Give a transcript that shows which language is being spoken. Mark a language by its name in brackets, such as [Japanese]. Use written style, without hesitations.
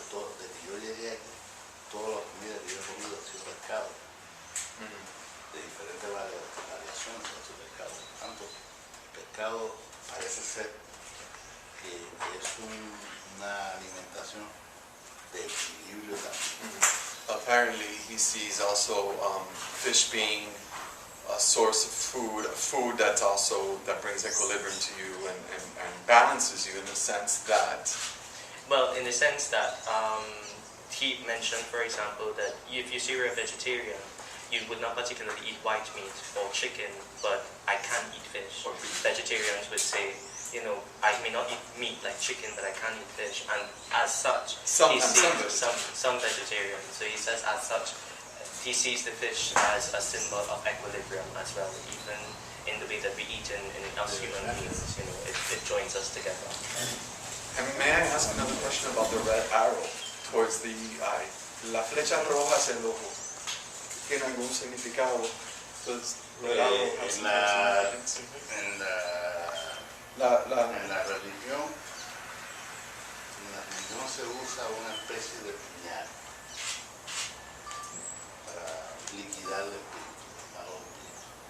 [Spanish] Desde que yo llegué aquí, toda la comida que yo he comido ha sido pescado, de diferentes variaciones de ese pescado. Por tanto, el pescado parece ser que es una alimentación de equilibrio también. [English] apparently he sees also fish being a source of food that's also, that brings equilibrium to you and balances you in the sense that, Well, in the sense that he mentioned, for example, that if you say you're a vegetarian, you would not particularly eat white meat or chicken, but I can eat fish. Or beef. Vegetarians would say, you know, I may not eat meat like chicken, but I can eat fish. And as such, he sees some vegetarians. So he says, as such, he sees the fish as a symbol of equilibrium as well, even in the way that we eat in us human beings. You know, it joins us together. and may I ask another question about the red arrow towards the eye? [Spanish] La flecha roja hacia el ojo, ¿tiene algún significado? [English] Does red arrow have [Spanish] En [English] some [Spanish] la [English] significance? [Spanish] en la religión se usa una especie de puñal para liquidar el espíritu, el malo espíritu.